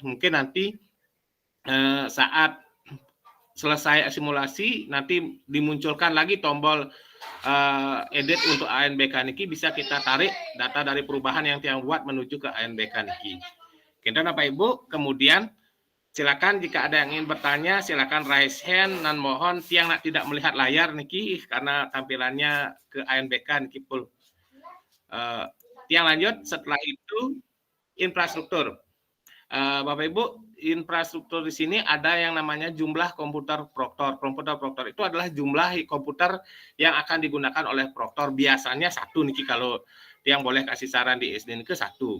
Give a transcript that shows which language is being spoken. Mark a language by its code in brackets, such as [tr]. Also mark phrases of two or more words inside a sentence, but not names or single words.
[id] Mungkin nanti saat selesai simulasi nanti dimunculkan lagi tombol edit untuk ANBK niki, bisa kita tarik data dari perubahan yang Tiang buat menuju ke ANBK niki. Kemudian Bapak Ibu, kemudian silakan jika ada yang ingin bertanya silakan [en] raise hand [id] dan mohon Tiang tidak melihat layar niki karena tampilannya ke ANBK niki full. Tiang lanjut, setelah itu infrastruktur. Bapak Ibu, infrastruktur di sini ada yang namanya jumlah komputer proktor. Komputer proktor itu adalah jumlah komputer yang akan digunakan oleh proktor. Biasanya satu niki, kalau yang boleh kasih saran di SD ke satu.